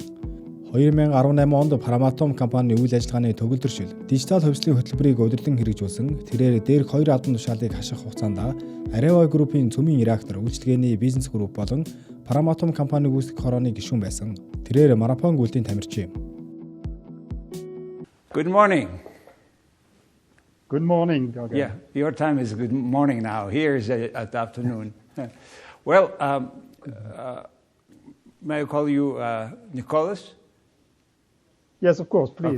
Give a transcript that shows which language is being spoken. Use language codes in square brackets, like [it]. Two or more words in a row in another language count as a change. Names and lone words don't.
[mn] 2018 онд Paramount компани үйл ажиллагааны төгөлдршил, дижитал хувьслын хөтөлбөрийг удирдан хэрэгжүүлсэн. Тэрээр дээрх хоёр албан тушаалыг хаших хугацаанд Areva группын цөмийн реактор үйлчлэгээний бизнес групп болон Paramount компани гүйцэтгэх хорооны гишүүн байсан. Тэрээр марафон гүлтийн тамирчин юм. [en] Good morning. Good morning, Gaga. Yeah, your time is good morning now. Here is at afternoon. Well, may I call you Nicholas? Yes, of course, please.